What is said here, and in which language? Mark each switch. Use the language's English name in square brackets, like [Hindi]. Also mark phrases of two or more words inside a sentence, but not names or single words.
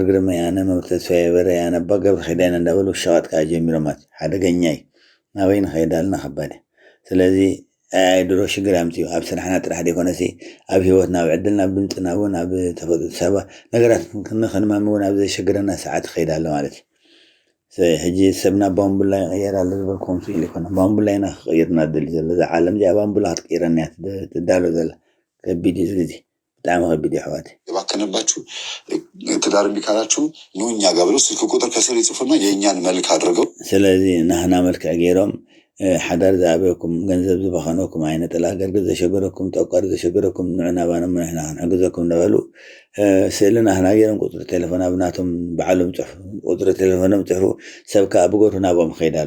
[Tigrinya] ግርማየ ኣነ መምህር ተስፋይ በራ ኣነ ኣባ ገብረ ኺዳን እንዳበሉ ሸቐጥ ከዓ ጀሚሮም ማለት ሓደገኛ እዩ ናበይ ንኸይድ ኣለና ከባድ ስለዚ ድሮ ሽግር ኣምፅኡ ኣብ ስራሕና ጥራሕ ደይኮነሲ ኣብ ሂወትና ኣብ ዕድልና ኣብ ድምፅና እውን ኣብ ተፈጥሮ ሰባ ነገራት ክንማሚ እውን ኣብ ዘሸግረና ሰዓት ይኸይድ ኣሎ ማለት እዩ ሕጂ ሰብና ባምቡላ ይቀየር ኣሎ ዝበልኩም ስኢሉ ይኮነ ባምቡላ ኢና ክቀይርና ደሊ ዘሎ እዚ ዓለም እዚኣ ባምቡላ ክትቀይረና ትዳሎ ዘላ ከቢድ እዩ ግዜ ብጣዕሚ ከቢድ እዩ ኣሕዋት [Amharic] የባከነባችሁ ትዳር እምቢ ካላችሁ ኑ እኛ ጋር ብለው ስልክ ቁጥር ከስር ይጽፉና የእኛን መልክ አድርገው [Tigrinya] ስለዚ ናህና መልክዕ ገይሮም ሓዳር ዝኣበየኩም ገንዘብ ዝበኸነኩም ዓይነ ጥላ ገርግር ዘሸገረኩም ጠቋሪ ዘሸገረኩም ንዕና ባኖም ንሕና ክንሕግዘኩም እንዳበሉ ስእሊ ናህና ገይሮም ቁፅሪ ቴሌፎን ኣብ ናቶም በዓሎም ፅሑፍ ቁፅሪ ቴሌፎኖም ፅሕፉ ሰብ ከዓ ብገርሁ ናቦም ክኸይድ ኣሎ